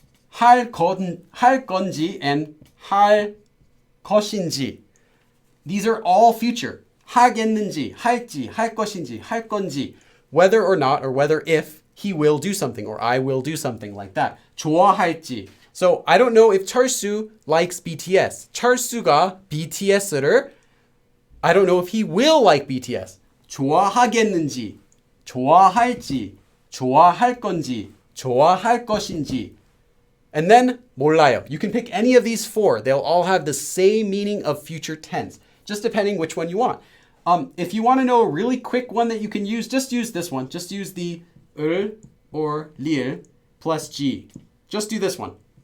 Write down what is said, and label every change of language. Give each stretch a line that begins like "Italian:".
Korean: 할 건지 and 할 것인지.
English: These are all future.
Korean: 하겠는지, 할지, 할 것인지, 할 건지.
English: Whether or not, or whether if he will do something, or I will do something like that.
Korean: 좋아할지.
English: So I don't know if 철수 likes BTS.
Korean: 철수가 BTS를,
English: I don't know if he will like BTS.
Korean: 좋아하겠는지, 좋아할지, 좋아할 건지, 좋아할 것인지.
English: And then
Korean: 몰라요.
English: You can pick any of these four. They'll all have the same meaning of future tense, just depending which one you want. If you want to know a really quick one that you can use, just use this one. Just use the 을 or lir plus g. Just do this one.